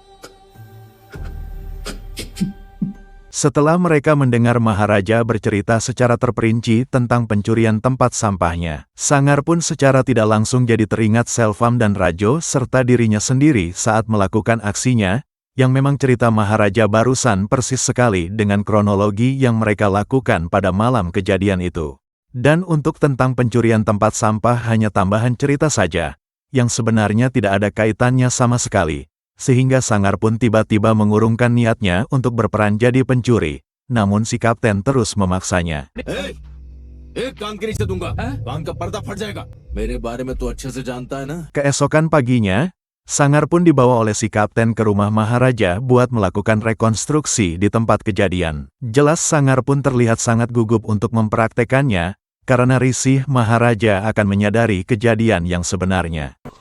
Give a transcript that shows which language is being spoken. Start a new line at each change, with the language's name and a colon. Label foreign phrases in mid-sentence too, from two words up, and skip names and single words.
Indonesian: Setelah mereka mendengar Maharaja bercerita secara terperinci tentang pencurian tempat sampahnya, Sangar pun secara tidak langsung jadi teringat Selvam dan Rajo serta dirinya sendiri saat melakukan aksinya, yang memang cerita Maharaja barusan persis sekali dengan kronologi yang mereka lakukan pada malam kejadian itu. Dan untuk tentang pencurian tempat sampah hanya tambahan cerita saja, yang sebenarnya tidak ada kaitannya sama sekali. Sehingga Sangar pun tiba-tiba mengurungkan niatnya untuk berperan jadi pencuri, namun si kapten terus memaksanya.
Hindi: एक काम के रिश्ते दूंगा, काम का पर्दा फट जाएगा। मेरे बारे में तो अच्छे से जानता है ना।
Indonesian: Keesokan paginya, Sangar pun dibawa oleh si kapten ke rumah Maharaja buat melakukan rekonstruksi di tempat kejadian. Jelas Sangar pun terlihat sangat gugup untuk mempraktekannya, karena risih Maharaja akan menyadari kejadian yang sebenarnya.